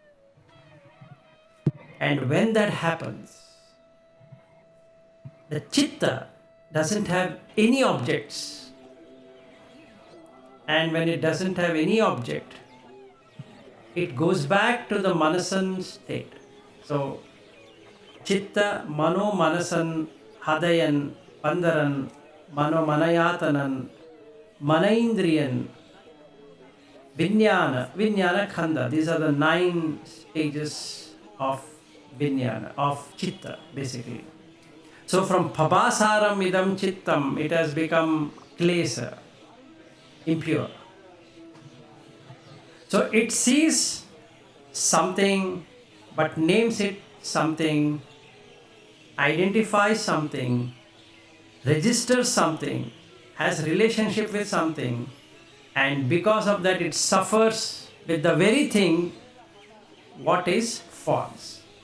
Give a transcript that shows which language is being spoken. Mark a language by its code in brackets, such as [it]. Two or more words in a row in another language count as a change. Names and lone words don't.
[en] And when that happens, the chitta doesn't have any objects. And when it doesn't have any object, it goes back to the manasan state. So, [pi] chitta, mano, manasan, hadayan, pandaran, mano, manayatanan, manaindriyan, vijnana khanda. [en] These are the 9 stages of vijnana, of chitta, basically. So from [pi] phabasaram idam chittam, [en] it has become klesa, impure. So it sees something, but names it something, identifies something, registers something, has relationship with something, and because of that it suffers with the very thing what is false.